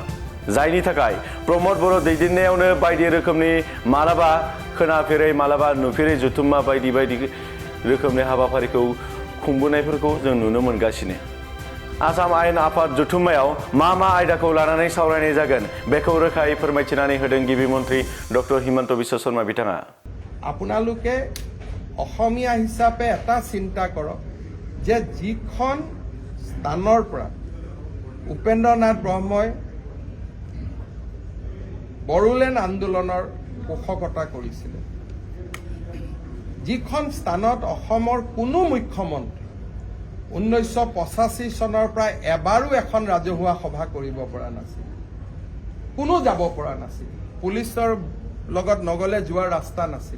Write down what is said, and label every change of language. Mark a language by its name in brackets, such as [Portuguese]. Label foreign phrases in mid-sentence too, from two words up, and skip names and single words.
[Bodo] जायनि थाखाय प्रमद बर' दैदेननायावनो बायदि रोखोमनि मालाबा खोनाफेरै मालाबा नुफेरै जथुम्मा बायदि रोखोमनि हाबाफारिखौ खुंबोनायफोरखौ जों नुनो मोनगासिनो। आसाम आयेन आफाद जथुम्मायाव मा आयदाखौ लानानै सावरायनाय जागोन बेखौ रोखायै फोरमायथिनानै होदों गिबि मन्थ्रि डक्टर हिमन्त बिश्व शर्मा बिथाङा। [Assamese] আপোনালোকে অসমীয়া হিচাপে এটা চিন্তা কৰক যে যিখন স্থানৰ পৰা উপেন্দ্ৰ নাথ ব্ৰহ্মই বড়োলেণ্ড আন্দোলনৰ পোষকতা কৰিছিলে, যিখন স্থানত অসমৰ কোনো মুখ্যমন্ত্ৰী 1985 চনৰ পৰা এবাৰো এখন ৰাজহুৱা সভা কৰিব পৰা নাছিল, কোনো যাব পৰা নাছিল, পুলিচৰ লগত নগলে যোৱাৰ ৰাস্তা নাছিল।